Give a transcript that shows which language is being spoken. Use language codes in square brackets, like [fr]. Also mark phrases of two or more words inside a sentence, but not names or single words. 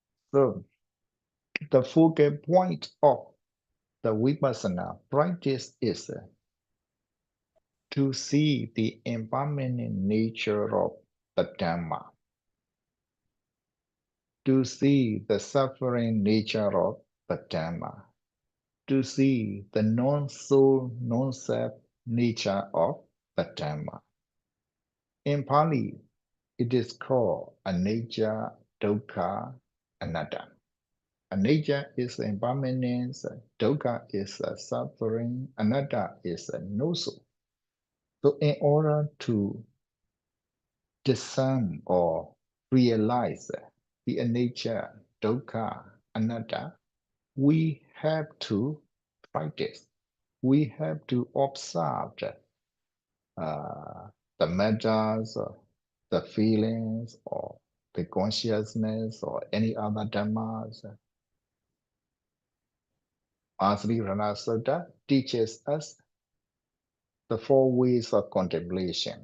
[en] So the focal point of the Vipassana practice is to see the impermanent nature of the Dhamma, to see the suffering nature of the Dhamma, to see the non-soul, non-self nature of the Dhamma. In Pali, it is called [pi] anicca, dukkha, anatta. [en] Anicca is impermanence, dukkha is suffering, anatta is no soul. So in order to discern or realize the [pi] anicca, dukkha, anatta, [en] we have to practice. We have to observe the matters, the feelings, or the consciousness, or any other dhammas. Asri Sutta teaches us the four ways of contemplation.